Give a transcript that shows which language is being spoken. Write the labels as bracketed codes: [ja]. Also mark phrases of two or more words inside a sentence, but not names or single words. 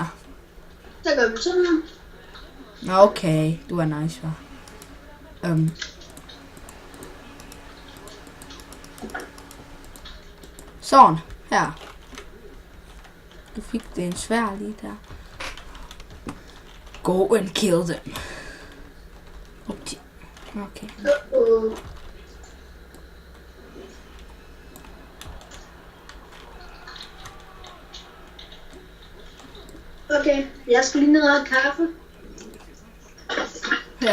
[da] Så gør vi sådan her. Okay, du er nice, hva'? Sådan, her. Du fik det en svær lige der. [en] Go and kill them. [da] Okay. Okay, jeg skal lige ned og have kaffe. Ja,